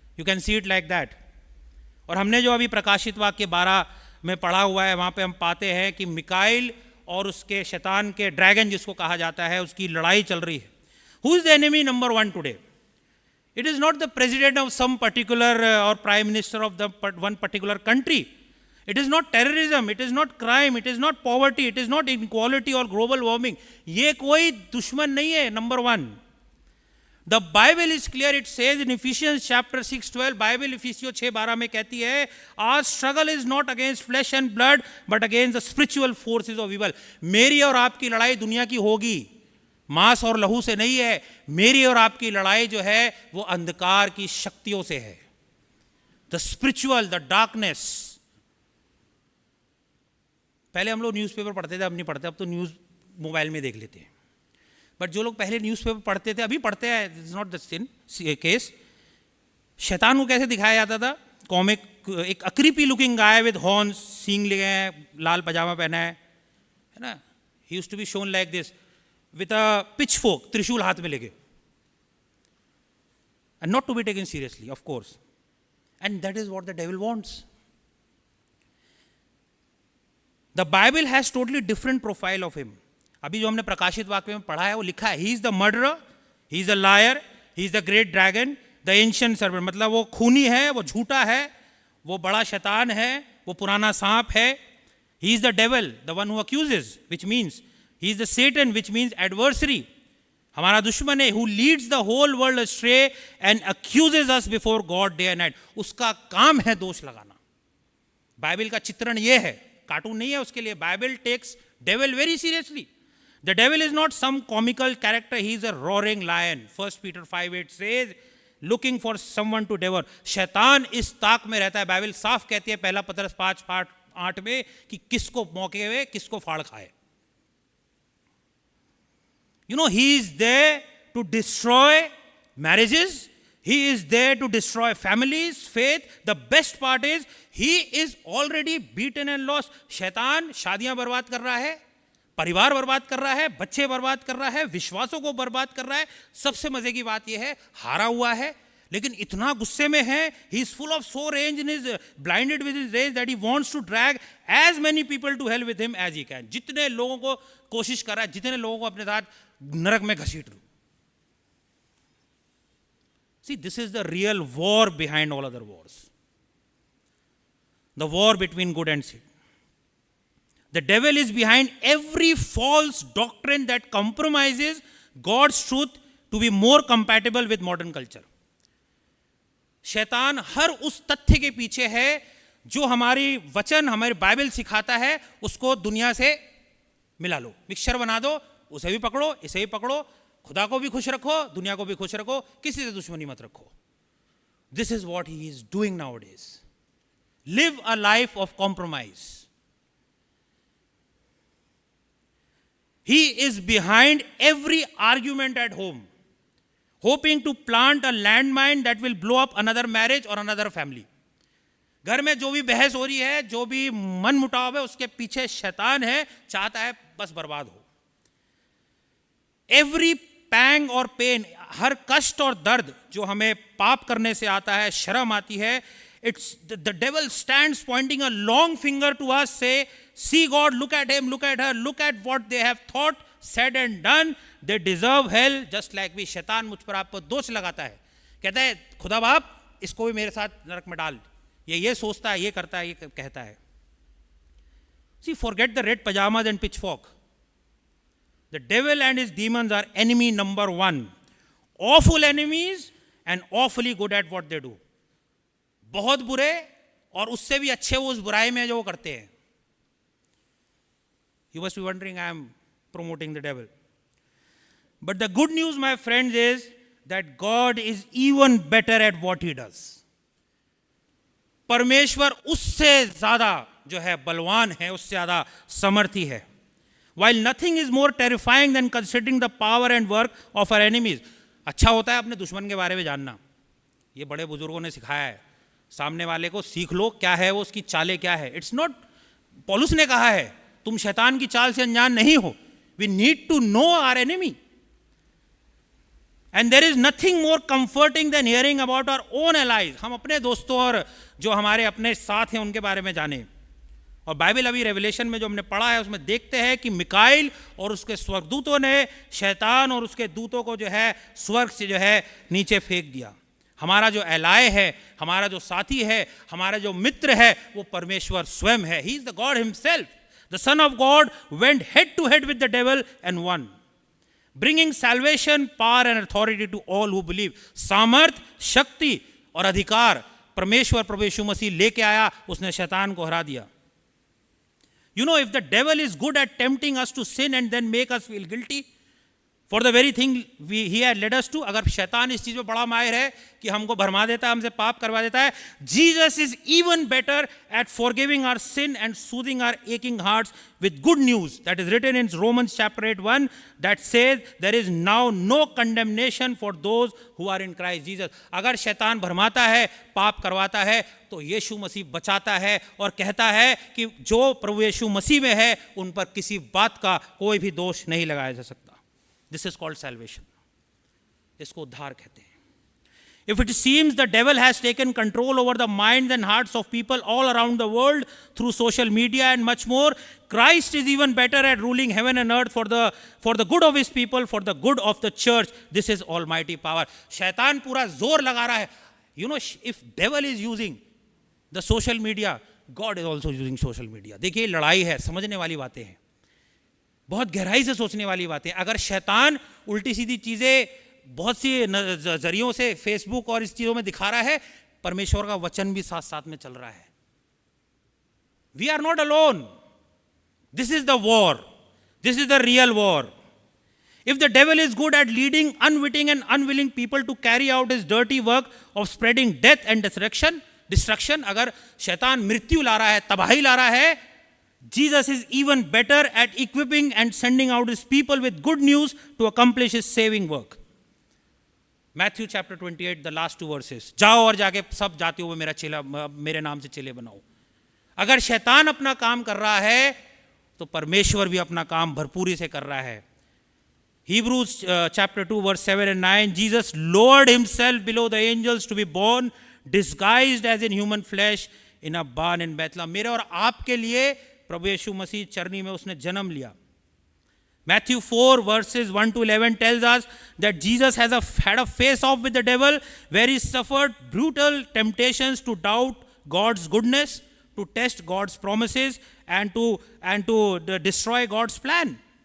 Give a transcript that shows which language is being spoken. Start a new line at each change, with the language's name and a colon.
English: You can see it like that.
Hindi: और हमने जो अभी प्रकाशित वाक्य 12 में पढ़ा हुआ है, वहाँ पे हम पाते हैं कि मिकाइल और उसके शैतान के, ड्रैगन जिसको कहा जाता है, उसकी लड़ाई चल रही है.
English: Who is the enemy number 1 today? It is not the president of some particular or prime minister of the one particular country. It is not terrorism, it is not crime, it is not poverty, it is not inequality or global warming.
Hindi: ये कोई दुश्मन नहीं है.
English: Number 1, the Bible is clear. It says in Ephesians chapter 6:12, Bible Ephesians 6:12
Hindi: में कहती है,
English: our struggle is not against flesh and blood but against the spiritual forces of evil.
Hindi: मेरी और आपकी लड़ाई दुनिया की होगी, मांस और लहू से नहीं है. मेरी और आपकी लड़ाई जो है वो अंधकार की शक्तियों से है.
English: the spiritual, the darkness.
Hindi: पहले हम लोग न्यूज़पेपर पढ़ते थे, अब नहीं पढ़ते. अब तो न्यूज़ मोबाइल में देख लेते हैं. बट जो लोग पहले न्यूज़पेपर पढ़ते थे, अभी पढ़ते हैं,
English: It's not the case.
Hindi: शैतान को कैसे दिखाया जाता था? कॉमिक, एक
English: a creepy looking guy with horns,
Hindi: सींग लिए हैं, लाल पजामा पहना है ना.
English: he used to be shown like this with a pitchfork,
Hindi: त्रिशूल हाथ में लेके,
English: And not to be taken seriously, of course. And that is what the devil wants. The Bible has totally different profile of him.
Hindi: अभी जो हमने प्रकाशित वाक्य में पढ़ा है वो लिखा है,
English: he is the murderer, he is a liar, he is the great dragon, the ancient serpent.
Hindi: मतलब वो खूनी है, वो झूठा है, वो बड़ा शैतान है, वो पुराना सांप है.
English: He is the devil, the one who accuses, which means he is the Satan, which means adversary.
Hindi: हमारा दुश्मन है,
English: who leads the whole world astray and accuses us before God day and night.
Hindi: उसका काम है दोष लगाना. Bible का चित्रण ये है, कार्टून नहीं है उसके लिए.
English: Bible takes devil very seriously. The devil is not some comical character, he is a roaring lion. 1 Peter 5:8 says, looking for someone to devour.
Hindi: शैतान इस ताक में रहता है. बाइबल साफ कहती है 1 पतरस 5:8 में कि किसको मौके में किसको फाड़ खाए.
English: You know, he is there to destroy marriages. He is there to destroy families, faith. The best part is, he is already beaten and lost.
Hindi: शैतान शादियां बर्बाद कर रहा है, परिवार बर्बाद कर रहा है, बच्चे बर्बाद कर रहा है, विश्वासों को बर्बाद कर रहा है. सबसे मजे की बात यह है, हारा हुआ है, लेकिन इतना गुस्से में है.
English: He is full of so rage and is blinded with his rage that he wants to drag as many people to hell with him as he can.
Hindi: जितने लोगों को कोशिश कर रहा है, जितने लोगों को अपने साथ नरक में घसीट लूं.
English: See, this is the real war behind all other wars. The war between good and sin. The devil is behind every false doctrine that compromises God's truth to be more compatible with modern culture.
Hindi: शैतान हर उस तथ्य के पीछे है जो हमारी वचन, हमारी बाइबल सिखाता है, उसको दुनिया से मिला लो, मिक्सचर बना दो, उसे भी पकड़ो, इसे भी पकड़ो, खुदा को भी खुश रखो, दुनिया को भी खुश रखो, किसी से दुश्मनी मत रखो.
English: This is what he is doing nowadays. Live a life of compromise. He is behind every argument at home, hoping to plant a landmine that will blow up another marriage or another family.
Hindi: घर में जो भी बहस हो रही है, जो भी मन मुटाव है, उसके पीछे शैतान है, चाहता है बस बर्बाद हो.
English: Every pang
Hindi: और पेन, हर कष्ट और दर्द जो हमें पाप करने से आता है, शर्म आती
English: है, it's the devil stands pointing a long finger to us, say, see God, look at him, look at her, look at what they have thought, said and done, they deserve hell just like we.
Hindi: शैतान मुझ पर आप पर दोष लगाता है, कहता है खुदा बाप इसको भी मेरे साथ नरक में डाल, ये सोचता है, ये करता है, ये कहता है.
English: See, forget the red pajamas and pitchfork. The devil and his demons are enemy number one. Awful enemies and awfully good at what they do.
Hindi: बहुत बुरे और उससे भी अच्छे वो उस बुराई में जो वो करते हैं.
English: You must be wondering, I am promoting the devil. But the good news, my friends, is that God is even better at what he does.
Hindi: परमेश्वर उससे ज़्यादा जो है बलवान है, उससे ज़्यादा समर्थी है.
English: While nothing is more terrifying than considering the power and work of our enemies.
Hindi: अच्छा होता है अपने दुश्मन के बारे में जानना. ये बड़े बुजुर्गों ने सिखाया है. सामने वाले को सीख लो क्या है वो, उसकी चालें क्या है.
English: it's not,
Hindi: पौलुस ने कहा है तुम शैतान की चाल से अनजान नहीं हो.
English: We need to know our enemy. And there is nothing more comforting than hearing about our own allies.
Hindi: हम अपने दोस्तों और जो हमारे अपने साथ हैं उनके बारे में जाने. और बाइबल अभी रेवलेशन में जो हमने पढ़ा है उसमें देखते हैं कि मिकाइल और उसके स्वर्गदूतों ने शैतान और उसके दूतों को जो है स्वर्ग से जो है नीचे फेंक दिया. हमारा जो एलाय है, हमारा जो साथी है, हमारा जो मित्र है, वो परमेश्वर स्वयं है.
English: He is the God himself. The son of God went head to head with the devil and won, bringing salvation, power and authority to all who believe.
Hindi: सामर्थ, शक्ति और अधिकार परमेश्वर प्रभु यीशु मसीह लेके आया, उसने शैतान को हरा दिया.
English: You know, if the devil is good at tempting us to sin and then make us feel guilty for the very thing he had led us to,
Hindi: अगर शैतान इस चीज़ में बड़ा माहिर है कि हमको भरमा देता है,
English: हमसे पाप करवा देता है, Jesus is even better at forgiving our sin and soothing our aching hearts with good news that is written in Romans chapter 8:1 that says there is now no condemnation for those who are in Christ Jesus.
Hindi: अगर शैतान भरमाता है, पाप करवाता है, तो यीशु मसीह बचाता है और कहता है कि जो प्रभु यीशु मसीह में है उन पर किसी बात का कोई भी दोष नहीं लगाया जा सकता.
English: This is called salvation.
Hindi: इसको उद्धार कहते हैं.
English: If it seems the devil has taken control over the minds and hearts of people all around the world through social media and much more, Christ is even better at ruling heaven and earth for the good of his people, for the good of the church. This is almighty power.
Hindi: शैतान पूरा जोर लगा रहा है.
English: You know, if devil is using the social media, God is also using social media.
Hindi: देखिए लड़ाई है, समझने वाली बातें हैं, बहुत गहराई से सोचने वाली बातें. अगर शैतान उल्टी सीधी चीज़ें बहुत सी जरियों से फेसबुक और इस चीज़ों में दिखा रहा है, परमेश्वर का वचन भी साथ साथ में चल रहा है.
English: We are not alone. This is the war. This is the real war. If the devil is good at leading unwitting and unwilling people to carry out his dirty work of spreading death and destruction,
Hindi: अगर शैतान मृत्यु ला रहा है,
English: तबाही ला रहा है, Jesus is even better at equipping and sending out his people with good news to accomplish his saving work. Matthew chapter 28, the last two verses.
Hindi: जाओ और जाके सब जातियों में मेरे नाम से चेले बनाओ. अगर शैतान अपना काम कर रहा है तो परमेश्वर भी अपना काम भरपूरी से कर रहा है.
English: Hebrews chapter 2 verse 7 and 9, Jesus lowered himself below the angels to be born disguised as in human flesh in a barn in Bethlehem.
Hindi: मेरे और आपके लिए प्रभु यीशु मसीह चरनी में उसने जन्म लिया.
English: Matthew 4 verses 1 to 11 tells us that Jesus had a face off with the devil where he suffered brutal temptations to doubt God's goodness, to test God's promises and to destroy God's plan.